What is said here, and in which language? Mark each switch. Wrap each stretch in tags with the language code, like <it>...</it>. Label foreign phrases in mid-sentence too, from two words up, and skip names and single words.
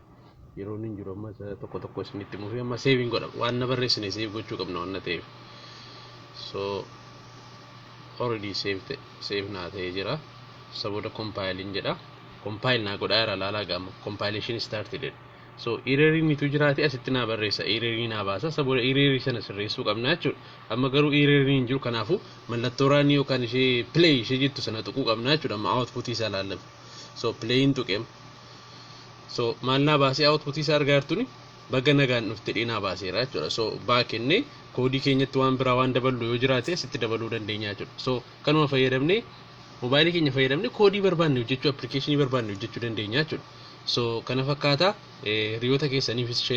<om>Yeroo inni jiru amma tokko isinitti muufii amma saving godha. Waan na barreessine save gochuu qabna waan ta'eef.</om> <en>So already save</en> <om>naa ta'ee jira. Sabooda compiling jedha. Compile naa godhaa jira laalaa gama.</om> <en>Compilation started.</en> <om>So error ni tu jiraate asitti naa barreessa. Error naa baasa. Sabooda error sana sirreessuu qabna jechuudha. Amma garuu error ni jiru kanaafu mallattoo raanii yookaan ishee play ishee jettu sana tuquu qabna jechuudha. Amma output isaa laallama. So play in tuqeem. So maal naa baasee output isaa argaa jirtuni baga nagaan dhufte dhina baaseera jechuudha. So baakenne koodii keenyatti waan biraa waan daballu yoo jiraate asitti dabaluu dandeenya jechuudha. So kanuma fayyadamne moobaayilii keenya fayyadamne koodii barbaanne hojjechuu applicationii barbaanne hojjechuu dandeenya jechuudha. So kana fakkaata hiriyoota keessaniifis share godhaa.</om>